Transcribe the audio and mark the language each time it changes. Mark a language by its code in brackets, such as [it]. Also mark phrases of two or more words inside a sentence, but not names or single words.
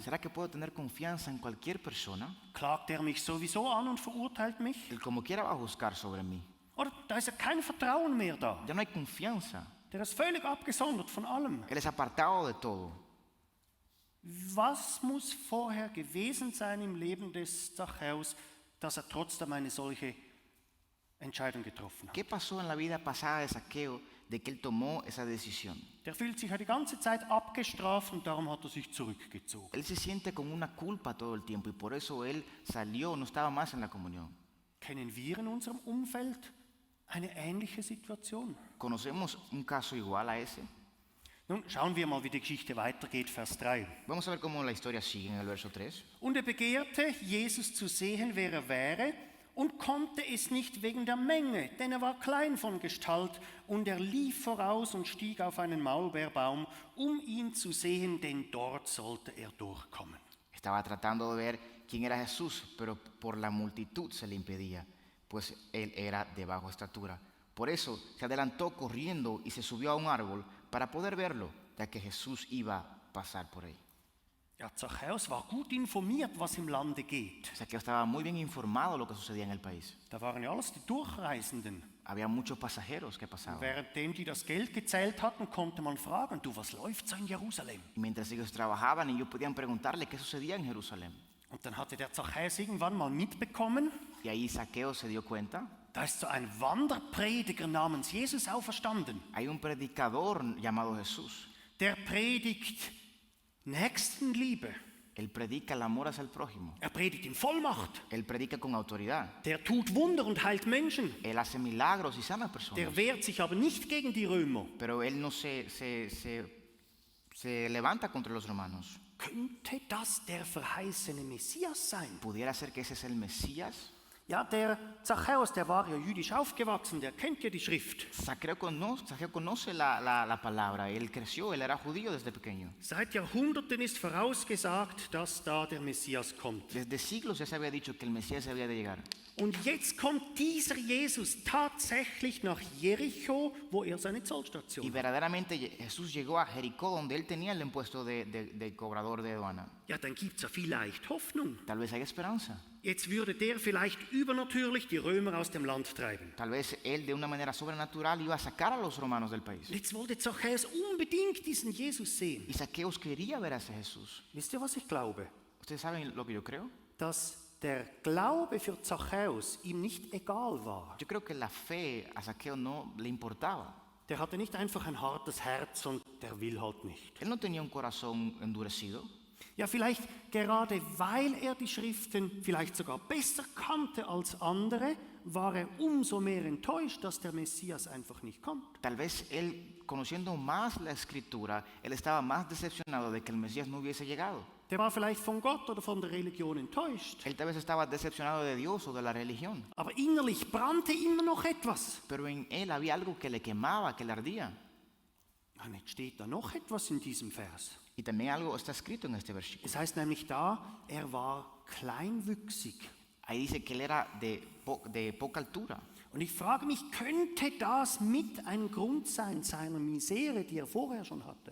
[es] ¿Será que puedo tener confianza en cualquier persona? [de] Klagt er mich sowieso an und verurteilt mich? [es] Él como quiera va a juzgar sobre mí. [de] Oder da ist ja kein Vertrauen mehr da. [es] Ya no hay confianza. [de] Der ist völlig abgesondert von allem. [es] Él es apartado de todo. [de] Was muss vorher gewesen sein im Leben des Zachäus, dass er trotzdem eine solche Entscheidung getroffen hat? [es] ¿Qué pasó en la vida pasada de Zaqueo de que él tomó esa decisión? [de] Der fühlt sich ja die ganze Zeit abgestraft und darum hat er sich zurückgezogen. [es] Él se siente con una culpa todo el tiempo y por eso él salió, no estaba más en la comunión. [de] Kennen wir in unserem Umfeld eine ähnliche Situation? [es] ¿Conocemos un caso igual a ese? [de] Nun schauen wir mal, wie die Geschichte weitergeht, Vers 3. [es] Vamos a ver cómo la historia sigue en el verso 3. [de] Und er begehrte, Jesus zu sehen, wer er wäre, und konnte es nicht wegen der Menge, denn er war klein von Gestalt, und er lief voraus und stieg auf einen Maulbeerbaum, um ihn zu sehen, denn dort sollte er durchkommen. [es] Estaba tratando de ver quién era Jesús, pero por la multitud se le impedía, pues él era de baja estatura. Por eso se adelantó corriendo y se subió a un árbol para poder verlo, ya que Jesús iba a pasar por ahí. [de] Ja, Zachäus war gut informiert, was im Lande geht. [es] Zaqueo estaba muy bien informado de lo que sucedía en el país. [de] Da waren ja alles die Durchreisenden. [es] Había muchos pasajeros que pasaban. [de] Währenddem die das Geld gezählt hatten, konnte man fragen, du, was läuft so in Jerusalem? [es] Y mientras ellos trabajaban, ellos podían preguntarle qué sucedía en Jerusalén. [de] Und dann hatte der Zachäus irgendwann mal mitbekommen, [es] Y ahí Zaqueo se dio cuenta. [de] da ist so ein Wanderprediger namens Jesus auferstanden. [es] Hay un predicador llamado Jesús. [de] Der predigt Nächstenliebe. [es] Él predica el amor hacia el prójimo. [de] Er predigt in Vollmacht. [es] Él predica con autoridad. [de] Der tut Wunder und heilt Menschen. [es] Él hace milagros y sana personas. [de] Der wehrt sich aber nicht gegen die Römer. [es] Pero él no se levanta contra los romanos. [de] Könnte das der verheißene Messias sein? [es] ¿Pudiera ser que ese es el Mesías? [de] Ja, der Zachäus, der war ja jüdisch aufgewachsen, der kennt ja die Schrift. [es] Zaqueo conoce la palabra. Él creció, él era judío desde pequeño. [de] Seit Jahrhunderten ist vorausgesagt, dass da der Messias kommt. [es] Desde siglos ya se había dicho que el Mesías había de llegar. [de] Und jetzt kommt dieser Jesus tatsächlich nach Jericho, wo er seine Zollstation [es] Y [de] hat. [es] verdaderamente Jesús llegó a Jericó, donde él tenía el impuesto de cobrador de aduana. [de] Ja, dann gibt es ja vielleicht Hoffnung. [es] Tal vez hay esperanza. [de] Jetzt würde der vielleicht übernatürlich die Römer aus dem Land treiben. [es] Tal vez él de una manera sobrenatural iba a sacar a los romanos del país. [de] Und jetzt wollte Zachäus unbedingt diesen Jesus sehen. [es] Y Zaqueos quería ver a ese Jesús. [de] Wisst ihr, was ich glaube? [es] ¿Ustedes saben lo que yo creo? [de] Dass der Glaube für Zachäus ihm nicht egal war. [es] Yo creo que la fe a Zaqueo no le importaba. [de] Der hatte nicht einfach ein hartes Herz und der will halt nicht. [es] Él no tenía un corazón endurecido. [de] Ja, vielleicht gerade weil er die Schriften vielleicht sogar besser kannte als andere, war er umso mehr enttäuscht, dass der Messias einfach nicht kommt. [es] Tal vez él, conociendo más la escritura, él estaba más decepcionado de que el Mesías no hubiese llegado. [de] Der war vielleicht von Gott oder von der Religion enttäuscht. [es] Él tal vez estaba decepcionado de Dios o de la religión. [de] Aber innerlich brannte immer noch etwas. [es] Pero en él había algo que le quemaba, que le ardía. [de] Und jetzt steht da noch etwas in diesem Vers. [es] Y también algo está escrito en este versículo. [de] Es heißt nämlich da, er war kleinwüchsig. [es] Ahí dice que él era de poca altura. [de] Und ich frage mich, könnte das mit ein Grund sein seiner Misere, die er vorher schon hatte?